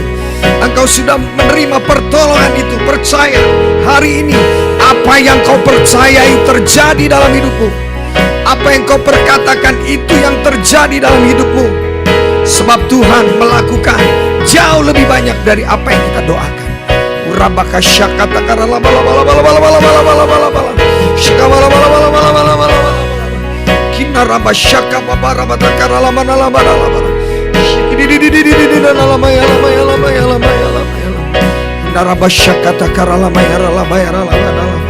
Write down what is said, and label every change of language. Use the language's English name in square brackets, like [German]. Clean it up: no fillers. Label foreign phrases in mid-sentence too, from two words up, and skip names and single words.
[Indonesian] Engkau sudah menerima pertolongan itu. Percaya hari ini, apa yang kau percayai terjadi dalam hidupmu. Apa yang kau perkatakan itu yang terjadi dalam hidupmu. Sebab Tuhan melakukan jauh lebih banyak dari apa yang kita doakan. Urabaka syakata karala bala bala bala bala bala bala bala bala bala. Shikabala bala bala bala bala bala bala. Kinaraba syaka babara bata karala manala bala bala. Shikidididididididid lama ya lama ya lama ya lama ya lama ya lama. Kinaraba syakata karala mayara lama ya lama ya lama.